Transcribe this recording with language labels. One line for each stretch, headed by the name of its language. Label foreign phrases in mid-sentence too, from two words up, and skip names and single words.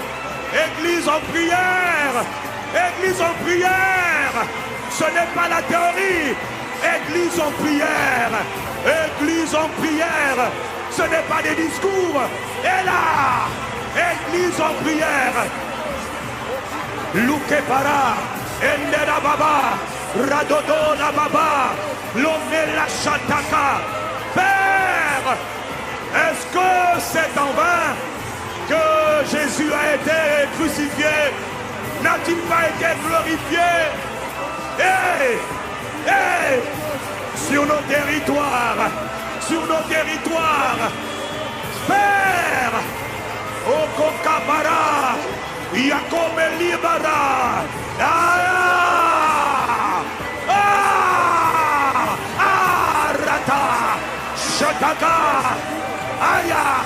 French: Église en prière, église en prière. Ce n'est pas la théorie. Église en prière, église en prière. Ce n'est pas des discours. Et là, église en prière. Luke para, endera baba. Radodona baba, l'omela chataka. Père, est-ce que c'est en vain que Jésus a été crucifié? N'a-t-il pas été glorifié? Sur nos territoires, Père, Okokabara, Yakome Libara, Shataka, Aya,